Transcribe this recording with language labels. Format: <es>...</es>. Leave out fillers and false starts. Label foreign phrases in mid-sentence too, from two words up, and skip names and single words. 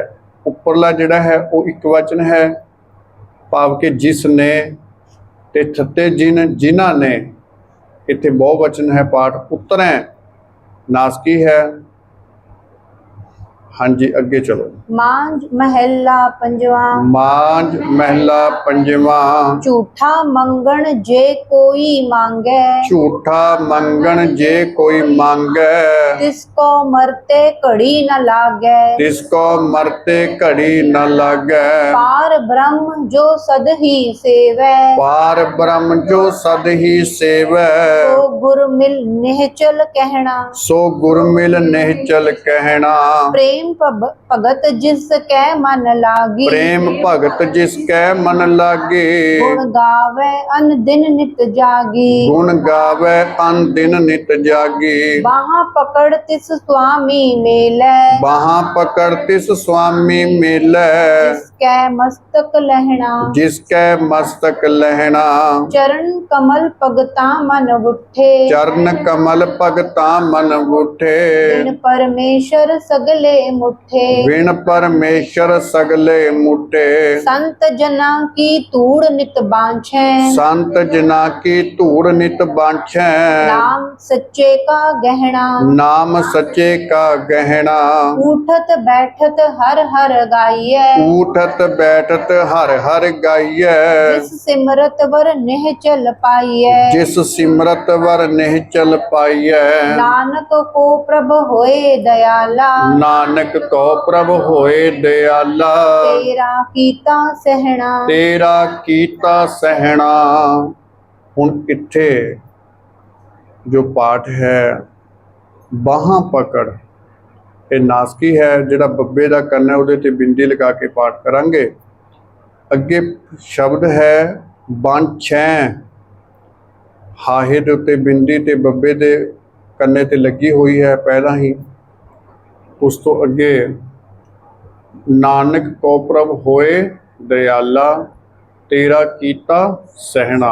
<pa>ਉੱਪਰਲਾ ਜਿਹੜਾ ਹੈ ਉਹ ਇੱਕ ਵਚਨ ਹੈ, ਭਾਵ ਕਿ ਜਿਸ ਨੇ, ਤੇ ਥੱਤੇ ਜਿਨ ਜਿਨ੍ਹਾਂ ਨੇ। ਇੱਥੇ ਬਹੁ ਵਚਨ ਹੈ। ਪਾਠ ਉਤਰੈ ਨਾਸਕੀ ਹੈ। ਹਾਂਜੀ ਅੱਗੇ ਚਲੋ। ਮਾਂਝ ਮਹਲਾ ਪੰਜਵਾ। ਮਾਂਝ ਮਹਿਲਾ ਪੰਜਵਾਂ। ਝੂਠਾ ਮੰਗਣ ਜੇ ਕੋਈ ਮਾਂਗੇ, ਝੂਠਾ ਮੰਗਣ ਜੇ ਕੋਈ ਮੰਗੈ, ਤਿਸਕੋ ਮਰਤੇ ਘੜੀ ਨ ਲਾਗੇ, ਤਿਸ ਕੋ ਮਰਤੇ ਘੜੀ ਨ ਲਾਗੈ। ਪਾਰ ਬ੍ਰਹਮ ਜੋ ਸਦ ਹੀ ਸੇਵੈ, ਪਾਰ ਬ੍ਰਹਮ ਜੋ ਸਦ ਹੀ ਸੇਵੈ, ਤੋ ਗੁਰ ਮਿਲ ਨਿਹਚਲ ਕਹਨਾ, ਸੋ ਗੁਰ ਮਿਲ ਨਿਹਚਲ ਕਹਿਣਾ। ਪ੍ਰੇਮ ਭਗਤ ਜਿਸ ਕੈ ਮਨ ਲਾਗੀ, ਪ੍ਰੇਮ ਭਗਤ ਜਿਸ ਕੈ ਮਨ ਲਾਗੇ, ਗੁਣ ਗਾਵੇ ਅਨ ਦਿਨ ਨਿਤ ਜਾਗੀ, ਗੁਣ ਗਾਵੇ ਅਨ ਦਿਨ ਨਿਤ ਜਾਗੀ। ਬਾਹਾਂ ਪਕੜ ਤਿਸ ਸੁਆਮੀ ਮੇਲੈ, ਬਾਹਾਂ ਪਕੜ ਤਿਸ ਸੁਆਮੀ ਮੇਲੈ, ਜਿਸਕੈ ਮਸਤਕ ਲਹਨਾ, ਜਿਸ ਕੈ ਮਸਤਕ ਲਹਿਣਾ। ਚਰਣ ਕਮਲ ਭਗਤਾ ਮਨ ਉਠੇ, ਚਰਨ ਕਮਲ ਭਗਤਾ ਮਨ ਉਠੇ, ਬਿਨ ਪਰਮੇਸ਼ਵਰ ਸਗਲੇ ਮੁਠੇ। ਬਿਨ ਪਰਮੇਸ਼ਵਰ ਸਗਲੇ ਮੁਠੇ। ਸੰਤ ਜਨਾ ਕੀ ਧੂੜ ਨਿਤ ਬਾਂਛੇ। ਸੰਤ ਜਨਾ ਕੀ ਧੂੜ ਨਿਤ ਬਾਂਛੇ। ਨਾਮ ਸੱਚੇ ਕਾ ਗਹਨਾ। ਨਾਮ ਸੱਚੇ ਕਾ ਗਹਨਾ। ਉਠਤ ਬੈਠਤ ਹਰ ਹਰ ਗਾਈਐ। ਉਠਤ ਬੈਠਤ ਹਰ ਹਰ ਗਾਈਐ। ਜਿਸ ਸਿਮਰਤ ਵਰ ਨੇਹ ਚਲ ਪਾਈਐ। ਜਿਸ ਸਿਮਰਤ ਵਰ ਨਹੀਂ ਚਲ ਪਾਈਐ। ਨਾਨਕ ਕੋ ਪ੍ਰਭ ਹੋਏ ਦਇਆਲਾ। ਨਾਨਕ ਕੋ ਪ੍ਰਭ ਹੋਏ ਦਇਆਲਾ। ਤੇਰਾ ਕੀਤਾ ਸਹਨਾ। ਤੇਰਾ ਕੀਤਾ ਸਹਨਾ। ਹੁਣ ਇੱਥੇ ਜੋ ਪਾਠ ਹੈ ਬਾਹਾਂ ਪਕੜ, ਇਹ ਨਾਸਕੀ ਹੈ ਜਿਹੜਾ ਬੱਬੇ ਦਾ ਕੰਨ ਹੈ ਉਹਦੇ ਤੇ ਬਿੰਦੀ ਲਗਾ ਕੇ ਪਾਠ ਕਰਾਂਗੇ। ਅੱਗੇ ਸ਼ਬਦ ਹੈ ਬਾਂਛੈ। ਹਾਹੇ ਦੇ ਉੱਤੇ ਬਿੰਦੀ ਤੇ ਬੱਬੇ ਦੇ ਕੰਨੇ ਤੇ ਲੱਗੀ ਹੋਈ ਹੈ ਪਹਿਲਾਂ ਹੀ। ਉਸ ਤੋਂ ਅੱਗੇ ਨਾਨਕ ਕੋ ਪ੍ਰਭ ਹੋਏ ਦਇਆਲਾ ਤੇਰਾ ਕੀਤਾ ਸਹਿਣਾ।</pa>